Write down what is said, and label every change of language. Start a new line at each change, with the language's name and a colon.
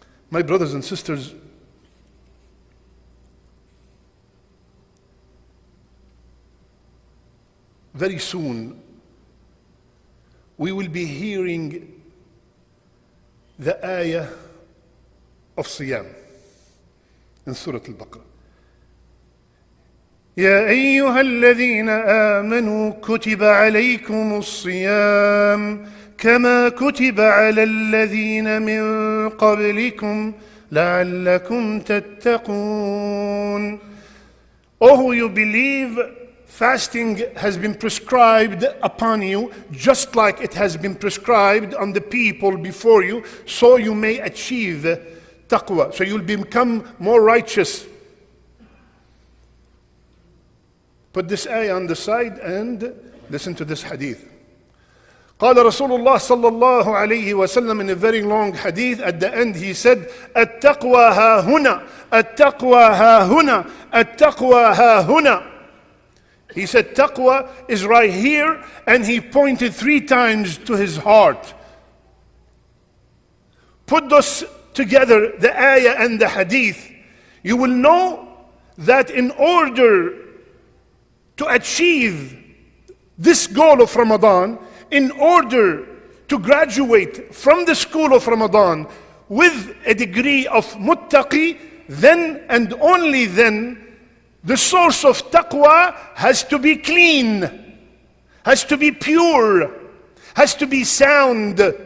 English: My brothers and sisters, very soon we will be hearing the ayah of Siyam in Surah Al-Baqarah.
Arabic: يا أيها الذين آمنوا كتب عليكم الصيام كما كتب على الذين من قبلكم لعلكم تتقون.
English: O who you believe, fasting has been prescribed upon you just like it has been prescribed on the people before you, so you may achieve taqwa, so you'll become more righteous. Put this ayah on the side and listen to this hadith.
Arabic: قال رسول الله صلى الله عليه وسلم,
English: in a very long hadith, at the end he said,
Arabic: التقوى ها هنا, التقوى ها هنا, التقوى ها هنا.
English: He said taqwa is right here, and he pointed 3 times to his heart. Put those together, the ayah and the hadith, you will know that in order to achieve this goal of Ramadan, in order to graduate from the school of Ramadan with a degree of muttaqi, then and only then the source of taqwa has to be clean, has to be pure, has to be sound.